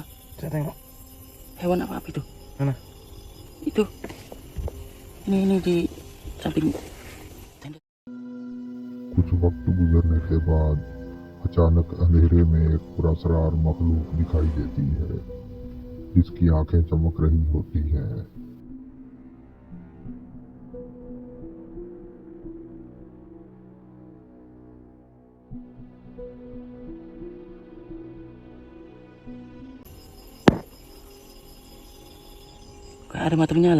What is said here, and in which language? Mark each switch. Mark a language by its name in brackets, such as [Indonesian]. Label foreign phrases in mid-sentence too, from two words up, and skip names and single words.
[Indonesian] Saya tengok. Hewan apa itu? Mana? Itu. Ini di samping tenda. [Hindi] कुछ वक्त गुजरने के बाद अचानक अंधेरे में एक पुरअसरार मखलूक दिखाई देती है जिसकी आंखें चमक रही होती हैं। [Indonesian] Kayak ada mata menyala.